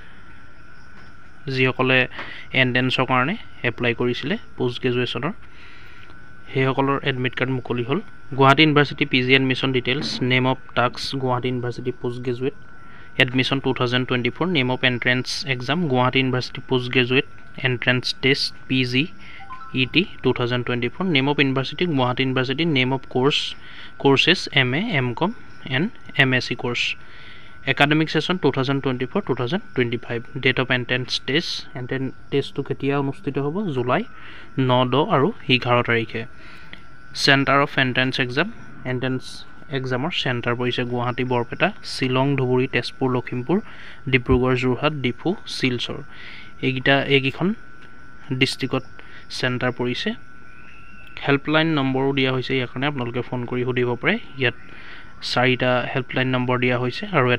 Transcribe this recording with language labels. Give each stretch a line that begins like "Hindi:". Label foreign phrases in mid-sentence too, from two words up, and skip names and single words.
Assamese: যিসকলে এণ্ট্ৰেন্সৰ কাৰণে এপ্লাই কৰিছিলে পোষ্ট গ্ৰেজুৱেশ্যনৰ সেইসকলৰ এডমিট কাৰ্ড মুকলি হ'ল
English: Guwahati University PG admission details name of task Guwahati University post graduate admission 2024 name of entrance exam Guwahati University post graduate entrance test PG ET 2024 name of university Guwahati University name of courses MA MCom and MSc course academic session 2024-2025 date of entrance test to ketia
Assamese: অনুষ্ঠিত হ'ব জুলাই 9 10 আৰু 11 তাৰিখে
English: center of entrance
Assamese: examৰ center পৰিছে গুৱাহাটী বৰপেটা শিলং ধুবুৰী তেজপুৰ লখিমপুৰ ডিব্ৰুগড় যোৰহাট ডিফু শিলচৰ এইকেইখন ডিস্ট্ৰিক্টত চেণ্টাৰ পৰিছে হেল্পলাইন নম্বৰো দিয়া হৈছে ইয়াৰ কাৰণে আপোনালোকে ফোন কৰি সুধিব পাৰে ইয়াত 4টা হেল্পলাইন নম্বৰ দিয়া হৈছে আৰু এটা